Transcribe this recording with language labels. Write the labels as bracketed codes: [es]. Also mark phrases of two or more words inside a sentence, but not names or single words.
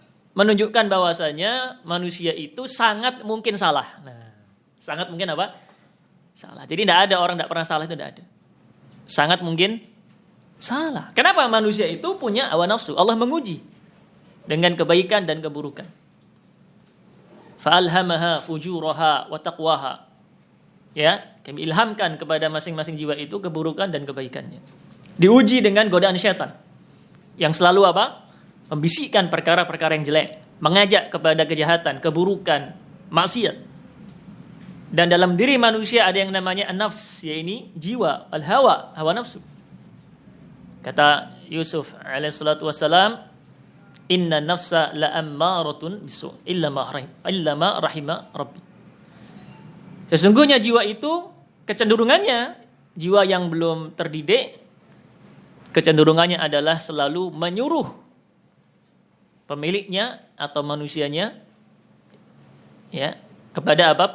[id] Menunjukkan bahwasanya manusia itu sangat mungkin salah. Nah, sangat mungkin apa? Salah. Jadi tidak ada orang tidak pernah salah, itu tidak ada. Sangat mungkin salah. Kenapa? Manusia itu punya hawa nafsu. Allah menguji dengan kebaikan dan keburukan. [ar] فألهمها فجورها وتقواها. [id] Ya, kami ilhamkan kepada masing-masing jiwa itu keburukan dan kebaikannya. Diuji dengan godaan syaitan yang selalu apa? Membisikkan perkara-perkara yang jelek, mengajak kepada kejahatan, keburukan, maksiat. Dan dalam diri manusia ada yang namanya an-nafs, yaitu jiwa, al-hawa, hawa nafsu. [ar] Kata Yusuf عليه الصلاة والسلام إن النفس لأمارة بالسوء إلا ما رحم ربي. [id] Sesungguhnya jiwa itu kecenderungannya, jiwa yang belum terdidik, kecenderungannya adalah selalu menyuruh pemiliknya atau manusianya ya kepada apa?